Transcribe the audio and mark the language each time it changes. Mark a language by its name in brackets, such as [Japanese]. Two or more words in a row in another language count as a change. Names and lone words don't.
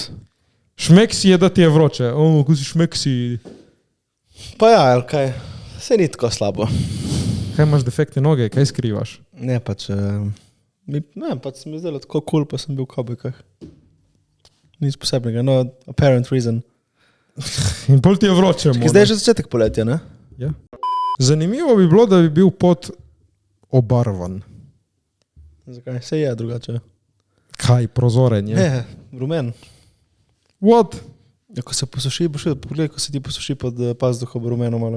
[Slovenian] Šmeks je, da ti je vroče. Ko si šmeksi. Pa ja, ali kaj? Se ni tako slabo. Kaj imaš defektne noge? Kaj skrivaš? Ne, pač... pač sem izdelal tako cool, pa sem bil v kavbojkah. Nič posebnega, [English] no apparent reason. [Slovenian] In pol ti je vroče. Zdaj je že začetek poletja, ne? Ja. Zanimivo bi bilo, da bi bil pot obarvan. Zakaj? Se je drugače. Kaj, prozoren je? Ne, rumen. [English] What? [Slovenian] Ja, ko se posuši, boš videl, pogledaj, ko se ti posuši pod pazduhom rumeno malo.